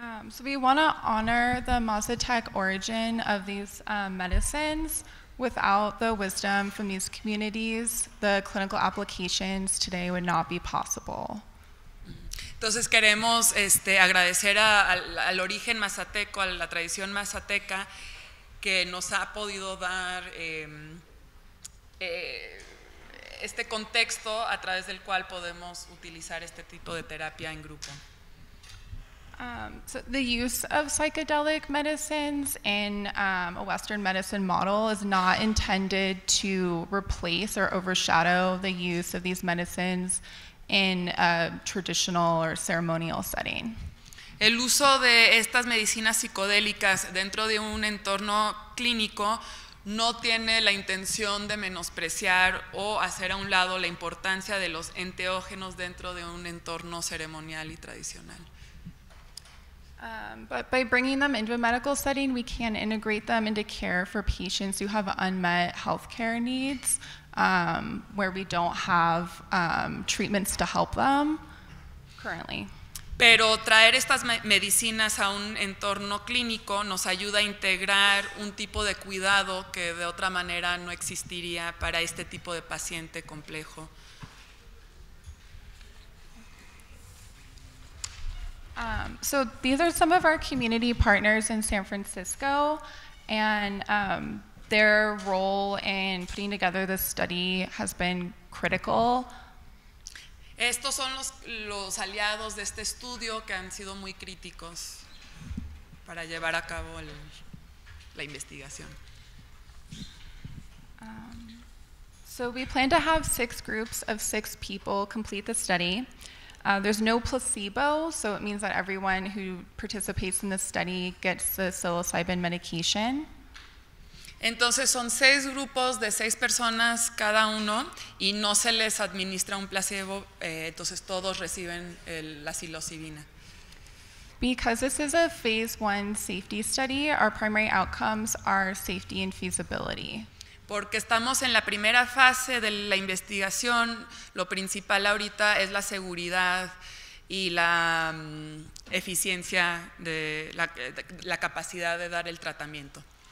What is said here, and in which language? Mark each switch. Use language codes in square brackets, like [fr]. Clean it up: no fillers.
[en] So we want to honor the Mazatec origin of these medicines. Without the wisdom from these communities, the clinical applications today would not be possible. [es] Entonces queremos agradecer al origen mazateco, a la tradición mazateca que nos ha podido dar este contexto a través del cual podemos utilizar este tipo de terapia en grupo. [en] So the use of psychedelic medicines in a Western medicine model is not intended to replace or overshadow the use of these medicines in a traditional or ceremonial setting. [es] El uso de estas medicinas psicodélicas dentro de un entorno clínico no tiene la intención de menospreciar o hacer a un lado la importancia de los enteógenos dentro de un entorno ceremonial y tradicional. [en] But by bringing them into a medical setting, we can integrate them into care for patients who have unmet healthcare needs, where we don't have treatments to help them currently. [es] Pero traer estas medicinas a un entorno clínico nos ayuda a integrar un tipo de cuidado que de otra manera no existiría para este tipo de paciente complejo. [en] So these are some of our community partners in San Francisco, and their role in putting together this study has been critical. [es] Estos son los aliados de este estudio que han sido muy críticos para llevar a cabo la investigación. [en] So we plan to have 6 groups of 6 people complete the study. There's no placebo, so it means that everyone who participates in this study gets the psilocybin medication. [es] Entonces son 6 grupos de 6 personas cada uno y no se les administra un placebo, entonces todos reciben la psilocibina. [en] Because this is a phase 1 safety study, our primary outcomes are safety and feasibility. [es] porque estamos en la primera fase de la investigación. Lo principal ahorita es la seguridad y la eficiencia de la capacidad de dar el tratamiento.